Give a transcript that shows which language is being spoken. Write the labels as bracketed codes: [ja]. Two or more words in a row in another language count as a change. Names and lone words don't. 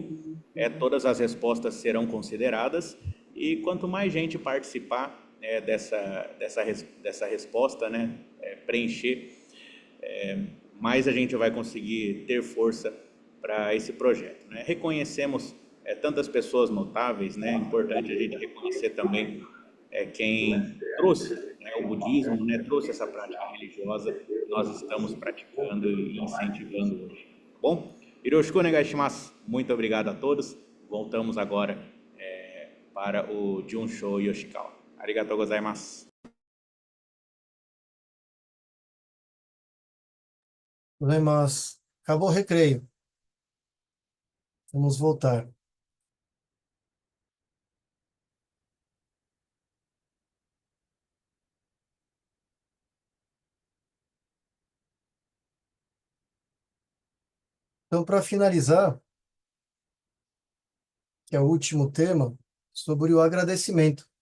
[pt] Todas as respostas serão consideradas, e quanto mais gente participar dessa resposta, preencher, mais a gente vai conseguir ter força para esse projeto. Reconhecemos tantas pessoas notáveis, é importante a gente reconhecer também quem trouxe o budismo, trouxe essa prática religiosa que nós estamos praticando e incentivando hoje. Bom, [ja] よろしくお願いします. [pt] Muito obrigado a todos. Voltamos agora para o Junsho Yoshikawa. [ja] ありがとうございます. [pt] Mas acabou o recreio. Vamos voltar. Então, para finalizar, que é o último tema, sobre o agradecimento.